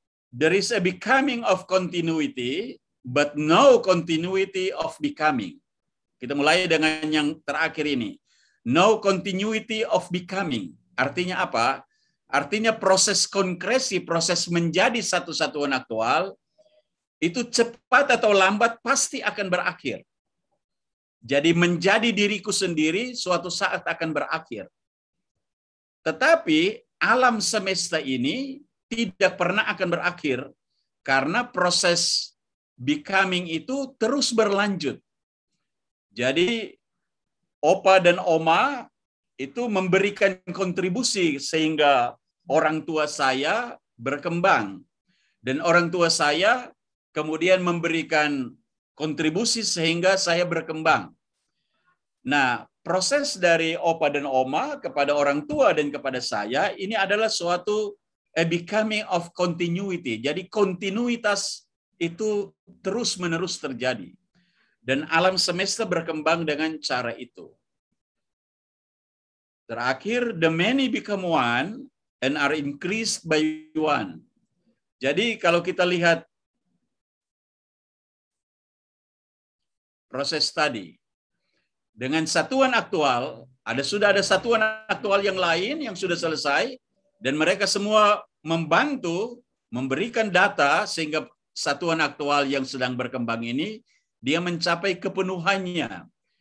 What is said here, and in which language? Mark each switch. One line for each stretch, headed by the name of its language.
English: There is a becoming of continuity, but no continuity of becoming.
Indonesian: Kita mulai dengan yang terakhir ini.
English: No continuity of becoming.
Indonesian: Artinya apa? Artinya proses konkresi, proses menjadi satu satuan aktual, itu cepat atau lambat pasti akan berakhir. Jadi menjadi diriku sendiri suatu saat akan berakhir. Tetapi alam semesta ini tidak pernah akan berakhir karena proses becoming itu terus berlanjut. Jadi opa dan oma itu memberikan kontribusi sehingga orang tua saya berkembang. Dan orang tua saya kemudian memberikan kontribusi sehingga saya berkembang. Nah, proses dari opa dan oma kepada orang tua dan kepada saya ini adalah suatu
English: a becoming of continuity.
Indonesian: Jadi kontinuitas itu terus-menerus terjadi. Dan alam semesta berkembang dengan cara itu.
English: Terakhir, the many become one and are increased by one.
Indonesian: Jadi kalau kita lihat proses tadi, dengan satuan aktual, sudah ada satuan aktual yang lain yang sudah selesai, dan mereka semua membantu memberikan data sehingga satuan aktual yang sedang berkembang ini, dia mencapai kepenuhannya.